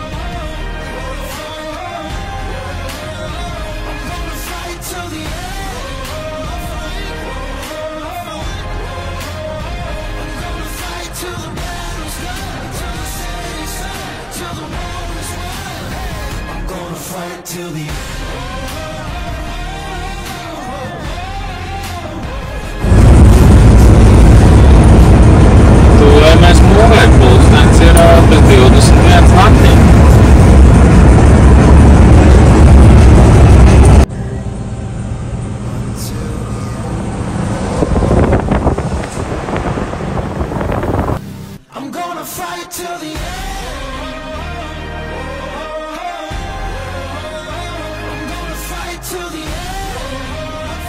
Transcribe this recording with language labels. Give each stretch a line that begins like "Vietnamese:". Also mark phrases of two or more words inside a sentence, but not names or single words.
English: I'm gonna fight till the end. I'm gonna fight till the battle's done, till the setting sun, till the war is won. I'm gonna fight till the end.
Latvian: Pulkstenis ir bez 21 naktī.
English: I'm gonna fight till the end. I'm gonna fight till the end.